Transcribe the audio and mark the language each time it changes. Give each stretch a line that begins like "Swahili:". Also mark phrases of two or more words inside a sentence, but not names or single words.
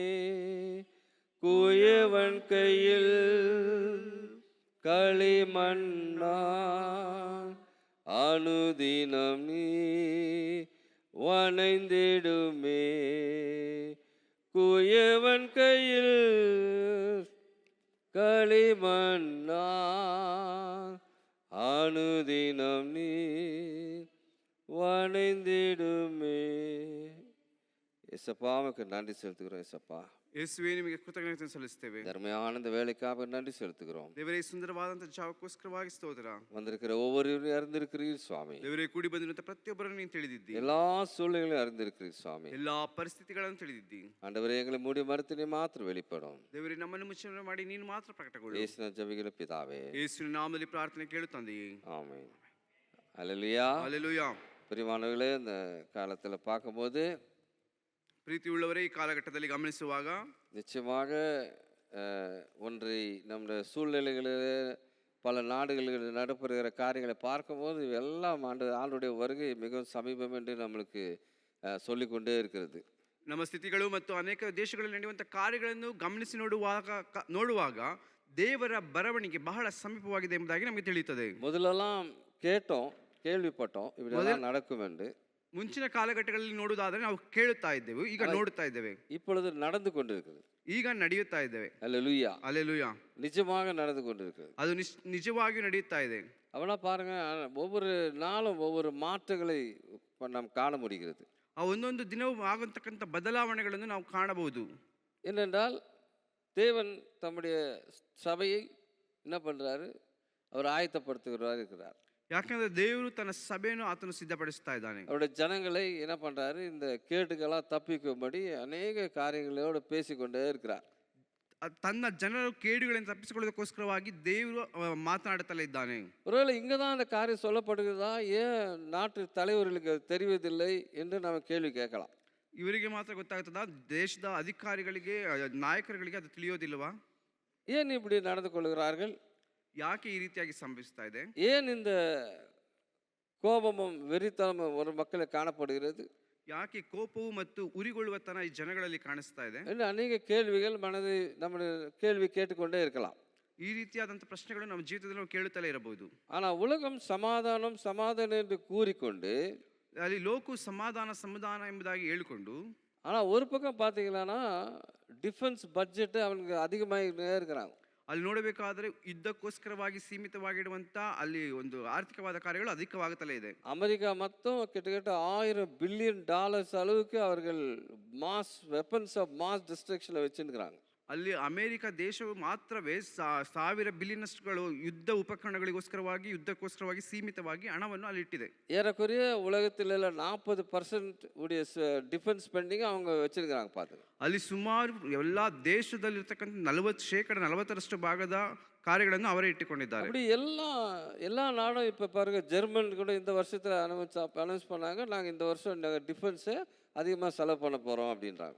Tamil: குயவன் கையில் களிமண்ணான் அனுதினம் நீ வணைந்திடுமே, குயவன் கையில் களிமண்ணான் அனுதினம் நீ வணைந்திடுமே. ஏசப்பா, உமக்கு நன்றி செலுத்துகிறோம். ஏசப்பா,
Kannada: ಯೇಸುವೇ, ನಿಮಗೆ ಕೃತಜ್ಞತೆ ಸಲ್ಲಿಸುತ್ತೇವೆ.
Tamil: தர்மையான இந்த வேலைக்காக நன்றி செலுத்துகிறோம்.
Kannada: ದೇವರೇ, ಸುಂದರವಾದಂತಹ ಜಾವಕ್ಕೋಸ್ಕರವಾಗಿ ಸ್ತೋತ್ರ.
Tamil: வந்திருக்கிற ஒவ்வொருவரையும் அறிந்திருக்கிறீர் சுவாமி.
Kannada: ದೇವರೇ, ಕೂಡಿ ಬಂದಿರುವಂತಹ ಪ್ರತಿಯೊಬ್ಬರನ್ನು ನೀನು ತಿಳಿದಿದ್ದಿ.
Tamil: எல்லா சூழ்நிலைகளையும் அறிந்திருக்கிறீர் சுவாமி.
Kannada: ಎಲ್ಲಾ ಪರಿಸ್ಥಿತಿಗಳನ್ನು ತಿಳಿದಿದ್ದಿ.
Tamil: ஆண்டவரே, எங்களை மூடி மறுத்து நீ மாத்திரம் வெளிப்படும்.
Kannada: ದೇವರೇ, ನಮ್ಮನ್ನು ಮುಚ್ಚನೆ ಮಾಡಿ ನೀನು ಮಾತ್ರ ಪ್ರಕಟಗೊಳ್ಳು.
Tamil: இயேசுவின் ஜெபிக்கிற பிதாவே,
Kannada: ಯೇಸುವಿನ ನಾಮದಲ್ಲಿ ಪ್ರಾರ್ಥನೆ ಕೇಳು ತಂದೆಯೇ.
Tamil: ஆமென். அல்லேலூயா.
Kannada: ಹಲ್ಲೆಲೂಯಾ.
Tamil: பிரியமானவர்களே, இந்த காலத்தில் பார்க்கும்போது
Kannada: ಪ್ರೀತಿಯುಳ್ಳವರೇ, ಈ ಕಾಲಘಟ್ಟದಲ್ಲಿ ಗಮನಿಸುವಾಗ
Tamil: நிச்சயமாக ஒன்றை நம்முடைய சூழ்நிலைகளில் பல நாடுகளில் நடைபெறுகிற காரியங்களை பார்க்கும்போது எல்லாம் ஆண்டுடைய வருகை மிகவும் சமீபம் என்று நம்மளுக்கு சொல்லிக்கொண்டே இருக்கிறது.
Kannada: ನಮ್ಮ ಸ್ಥಿತಿಗಳು ಮತ್ತು ಅನೇಕ ದೇಶಗಳಲ್ಲಿ ನಡೆಯುವಂಥ ಕಾರ್ಯಗಳನ್ನು ಗಮನಿಸಿ ನೋಡುವಾಗ ದೇವರ ಬರವಣಿಗೆ ಬಹಳ ಸಮೀಪವಾಗಿದೆ ಎಂಬುದಾಗಿ ನಮಗೆ ತಿಳಿಯುತ್ತದೆ.
Tamil: முதலெல்லாம் கேட்டோம், கேள்விப்பட்டோம் இப்படியெல்லாம் நடக்கும் என்று.
Kannada: ಮುಂಚಿನ ಕಾಲಘಟ್ಟಗಳಲ್ಲಿ ನೋಡುವುದಾದರೆ ನಾವು ಕೇಳುತ್ತಾ ಇದ್ದೆವು, ಈಗ ನೋಡುತ್ತಾ ಇದ್ದೇವೆ.
Tamil: இப்பொழுது நடந்து கொண்டிருக்கிறது.
Kannada: ಈಗ ನಡೆಯುತ್ತಾ ಇದ್ದೇವೆ.
Tamil: அல்லேலூயா.
Kannada: அல்லேಲೂಯಾ.
Tamil: நிஜமாக நடந்து கொண்டிருக்கிறது.
Kannada: ಅದು ನಿಜವಾಗಿಯೂ ನಡೆಯುತ್ತಾ ಇದೆ.
Tamil: அவனா பாருங்க, ஒவ்வொரு நாளும் ஒவ்வொரு மாற்றங்களை நாம் காண முடிகிறது.
Kannada: ಆ ಒಂದೊಂದು ದಿನವೂ ಆಗುವಂತಕ್ಕಂಥ ಬದಲಾವಣೆಗಳನ್ನು ನಾವು ಕಾಣಬಹುದು.
Tamil: ஏனென்றால் தேவன் தம்முடைய சபையை என்ன பண்றாரு, அவர் ஆயத்தப்படுத்துகிறார் இருக்கிறார்.
Kannada: ಯಾಕಂದ್ರೆ ದೇವರು ತನ್ನ ಸಭೆಯನ್ನು ಆತನು ಸಿದ್ಧಪಡಿಸ್ತಾ ಇದ್ದಾನೆ.
Tamil: அவருடைய ஜனங்களை என்ன பண்றாரு, இந்த கேட்டுக்கெல்லாம் தப்பிக்கும்படி அநேக காரியங்களோடு பேசிக்கொண்டே இருக்கிறார்.
Kannada: ತನ್ನ ಜನರು ಕೇಡುಗಳಿಂದ ತಪ್ಪಿಸಿಕೊಳ್ಳೋದಕ್ಕೋಸ್ಕರವಾಗಿ ದೇವರು ಮಾತನಾಡುತ್ತಲೇ ಇದ್ದಾನೆ.
Tamil: ஒருவேளை இங்கே தான் அந்த காரியம் சொல்லப்படுகிறதா, ஏன் நாட்டு தலைவர்களுக்கு தெரிவதில்லை என்று நம்ம கேள்வி கேட்கலாம்.
Kannada: ಇವರಿಗೆ ಮಾತ್ರ ಗೊತ್ತಾಗ್ತದ, ದೇಶದ ಅಧಿಕಾರಿಗಳಿಗೆ ನಾಯಕರುಗಳಿಗೆ ಅದು ತಿಳಿಯೋದಿಲ್ವಾ?
Tamil: ஏன் இப்படி நடந்து கொள்கிறார்கள்?
Kannada: ಯಾಕೆ ಈ ರೀತಿಯಾಗಿ ಸಂಭವಿಸ್ತಾ ಇದೆ?
Tamil: ஏன் இந்த கோபமும் வெறித்தனமும் ஒரு மக்களை காணப்படுகிறது?
Kannada: ಯಾಕೆ ಕೋಪವು ಮತ್ತು ಉರಿಗೊಳ್ಳುವತನ ಈ ಜನಗಳಲ್ಲಿ ಕಾಣಿಸ್ತಾ ಇದೆ
Tamil: என்று அநேக கேள்விகள் மனதை நம்முடைய கேள்வி கேட்டுக்கொண்டே இருக்கலாம்.
Kannada: ಈ ರೀತಿಯಾದಂಥ ಪ್ರಶ್ನೆಗಳು ನಮ್ಮ ಜೀವಿತದಲ್ಲಿ ನಾವು ಕೇಳುತ್ತಲೇ ಇರಬಹುದು.
Tamil: ஆனால் உலகம் சமாதானம் சமாதானம் என்று கூறிக்கொண்டு,
Kannada: ಅಲ್ಲಿ ಲೋಕವು ಸಮಾಧಾನ ಎಂಬುದಾಗಿ ಹೇಳಿಕೊಂಡು,
Tamil: ஆனால் ஒரு பக்கம் பார்த்தீங்கன்னா
English: defense budget
Tamil: அவனுக்கு அதிகமாகிட்டே இருக்கிறாங்க.
Kannada: ಅಲ್ಲಿ ನೋಡಬೇಕಾದ್ರೆ ಯುದ್ಧಕ್ಕೋಸ್ಕರವಾಗಿ ಸೀಮಿತವಾಗಿಡುವಂಥ ಅಲ್ಲಿ ಒಂದು ಆರ್ಥಿಕವಾದ ಕಾರ್ಯಗಳು ಅಧಿಕವಾಗುತ್ತಲೇ ಇದೆ.
Tamil: அமெரிக்கா மொத்தம் கிட்டத்தட்ட $1000 பில்லியன் அளவுக்கு அவர்கள்
English: mass weapons of mass destruction-il
Tamil: வச்சுருக்கிறாங்க.
Kannada: ಅಲ್ಲಿ ಅಮೆರಿಕ ದೇಶವು ಮಾತ್ರವೇ 1000 ಬಿಲಿಯನಸ್ಟ್ಗಳು ಯುದ್ಧಕ್ಕೋಸ್ಕರವಾಗಿ ಸೀಮಿತವಾಗಿ ಹಣವನ್ನು ಅಲ್ಲಿ ಇಟ್ಟಿದೆ.
Tamil: ஏறக்குறைய உலகத்தில் 40% உடைய
English: defense spending
Tamil: அவங்க வச்சிருக்கிறாங்க. பார்த்துங்க,
Kannada: ಅಲ್ಲಿ ಸುಮಾರು ಎಲ್ಲ ದೇಶದಲ್ಲಿರ್ತಕ್ಕಂಥ 40% ಭಾಗದ ಕಾರ್ಯಗಳನ್ನು ಅವರೇ ಇಟ್ಟುಕೊಂಡಿದ್ದಾರೆ.
Tamil: அப்படி எல்லா நாடும் இப்போ பாருங்க, ஜெர்மன் கூட இந்த வருஷத்தில் அனௌன்ஸ் பண்ணாங்க, நாங்கள் இந்த வருஷம் டிஃபென்ஸை அதிகமாக செலவு பண்ண போகிறோம் அப்படின்றாங்க.